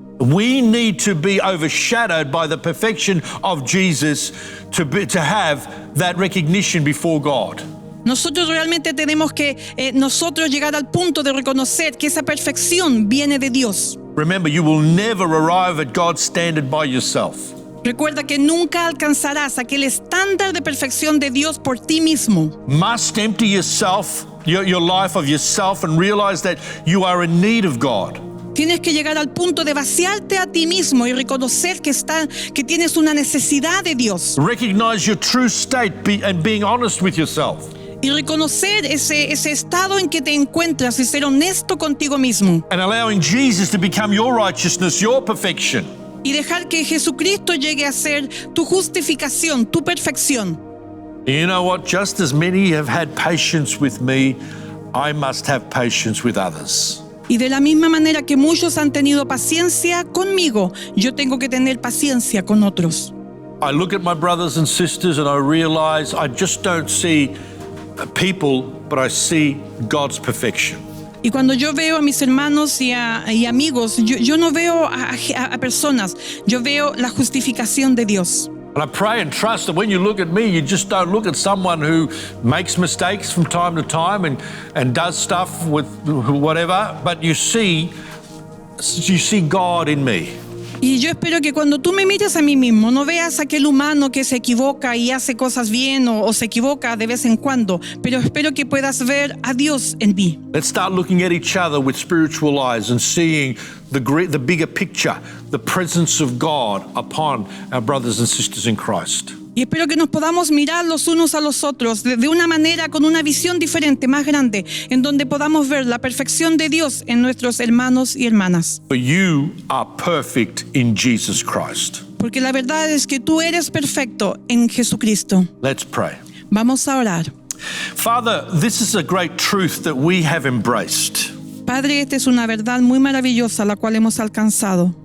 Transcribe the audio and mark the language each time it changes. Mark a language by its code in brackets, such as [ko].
[en] We need to be overshadowed by the perfection of Jesus to have that recognition before God. [es] Nosotros realmente tenemos que nosotros llegar al punto de reconocer que esa perfección viene de Dios. [en] Remember, you will never arrive at God's standard by yourself. [es] Recuerda que nunca alcanzarás aquel estándar de perfección de Dios por ti mismo. [en] Must empty yourself, your life of yourself, and realize that you are in need of God. [es] Tienes que llegar al punto de vaciarte a ti mismo y reconocer que tienes una necesidad de Dios. [en] Recognize your true state and being honest with yourself. [es] Y reconocer ese estado en que te encuentras y ser honesto contigo mismo. [en] And allowing Jesus to become your righteousness, your perfection. [es] Y dejar que Jesucristo llegue a ser tu justificación, tu perfección. [en] You know what? Just as many have had patience with me, I must have patience with others. [es] Y de la misma manera que muchos han tenido paciencia conmigo, yo tengo que tener paciencia con otros. [en] I look at my brothers and sisters and I realize I just don't see people, but I see God's perfection. [es] Y cuando yo veo a mis hermanos y amigos, yo no veo a personas, yo veo la justificación de Dios. [en] And I pray and trust that when you look at me, you just don't look at someone who makes mistakes from time to time and does stuff with whatever, but you see God in me. [es] Y yo espero que cuando tú me mires a mí mismo, no veas a aquel humano que se equivoca y hace cosas bien o se equivoca de vez en cuando, pero espero que puedas ver a Dios en mí. [en] Let's start looking at each other with spiritual eyes and seeing the bigger picture, the presence of God upon our brothers and sisters in Christ. [es] Y espero que nos podamos mirar los unos a los otros de una manera, con una visión diferente, más grande, en donde podamos ver la perfección de Dios en nuestros hermanos y hermanas. [en] For you are perfect in Jesus Christ. [es] Porque la verdad es que tú eres perfecto en Jesucristo. [en] Let's pray. [es] Vamos a orar. [en] Father, this is a great truth that we have embraced. [es] Padre, esta es una verdad muy maravillosa la cual hemos alcanzado.